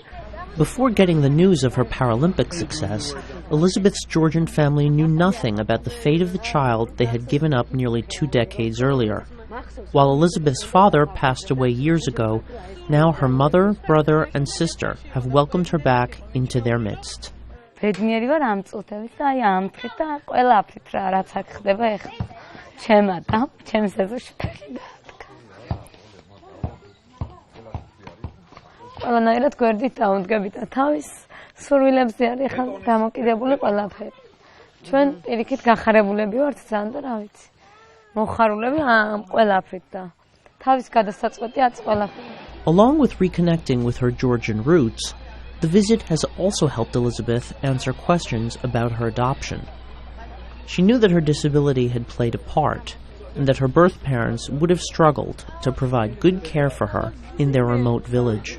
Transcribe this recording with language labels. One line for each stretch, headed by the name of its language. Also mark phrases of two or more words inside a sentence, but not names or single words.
English: Before getting the news of her Paralympic success, Elizabeth's Georgian family knew nothing about the fate of the child they had given up nearly 2 decades earlier. While Elizabeth's father passed away years ago, now her mother, brother, and sister have welcomed her back into their midst.
Georgian: ყველანაირად გვერდით დაუნდგებით და თავის სურვილებზე არის ხან დამოკიდებული ყველაფერი. ჩვენ პირიქით გახარებულები ვართ ძალიან და რა ვიცი. მოხარულები ამ ყველაფრით და თავის გადასაწყვეტი აქვს ყველაფერი.
English: Along with reconnecting with her Georgian roots, the visit has also helped Elizabeth answer questions about her adoption. She knew that her disability had played a part, and that her birth parents would have struggled to provide good care for her in their remote village.